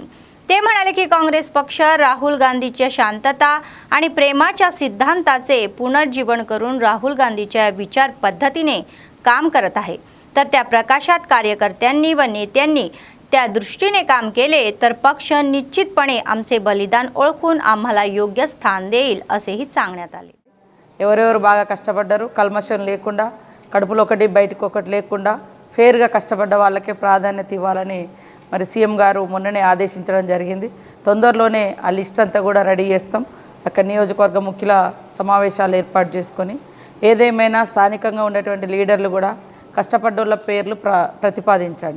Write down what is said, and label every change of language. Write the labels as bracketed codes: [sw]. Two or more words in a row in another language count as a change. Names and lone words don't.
[mr] ते म्हणाले की काँग्रेस पक्ष राहुल गांधीच्या शांतता आणि प्रेमाच्या सिद्धांताचे पुनर्जीवन करून राहुल गांधीच्या विचार पद्धतीने काम करत आहे। तर त्या प्रकाशात कार्यकर्त्यांनी व नेत्यांनी त्या दृष्टीने काम केले तर पक्ष निश्चितपणे आमचे बलिदान ओळखून आम्हाला योग्य स्थान देईल असेही सांगण्यात आले। [te] ఎవరెవరు బాగా కష్టపడ్డారు కల్మషం లేకుండా కడుపులో ఒకటి బయటికి ఒకటి లేకుండా ఫేర్గా కష్టపడ్డ వాళ్ళకే ప్రాధాన్యత ఇవ్వాలని మరి సీఎం గారు మొన్ననే ఆదేశించడం జరిగింది। తొందరలోనే ఆ లిస్ట్ అంతా కూడా రెడీ చేస్తాం। అక్కడ నియోజకవర్గ ముఖ్యుల సమావేశాలు ఏర్పాటు చేసుకొని ఏదేమైనా స్థానికంగా ఉండేటువంటి లీడర్లు కూడా కష్టపడ్డోళ్ళ పేర్లు ప్రతిపాదించండి।